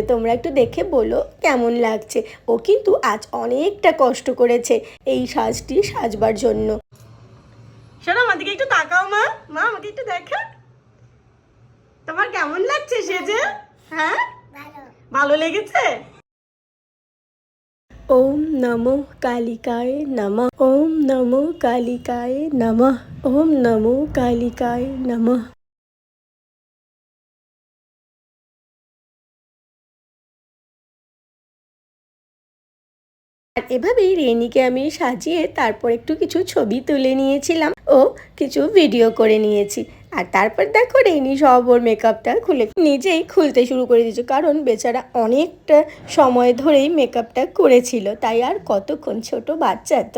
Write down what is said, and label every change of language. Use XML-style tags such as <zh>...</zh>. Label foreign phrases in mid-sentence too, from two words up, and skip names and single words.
<bn>তোমরা একটু দেখে বলো কেমন লাগছে। ও কিন্তু আজ অনেকটা কষ্ট করেছে এই সাজটি সাজবার জন্য। শোনো আমাদেরকে একটু তাকাও মা, আমাকে একটু দেখা, তোমার কেমন লাগছে সেজে? হ্যাঁ ভালো লেগেছে?</bn> <sa>ওম নমো কালিকায় নমঃ, ওম নমো কালিকায় নমঃ, ওম নমো কালিকায় নমঃ।</sa> <bn>আর এভাবেই রেনিকে আমি সাজিয়ে তারপর একটু কিছু ছবি তুলে নিয়েছিলাম ও কিছু ভিডিও করে নিয়েছি। আর তারপর দেখো রেনি সব ওর মেকআপটা নিজেই খুলতে শুরু করে দিয়েছে, কারণ বেচারা অনেকটা সময় ধরেই মেকআপটা করেছিল, তাই আর কতক্ষণ, ছোট বাচ্চা তো।</bn>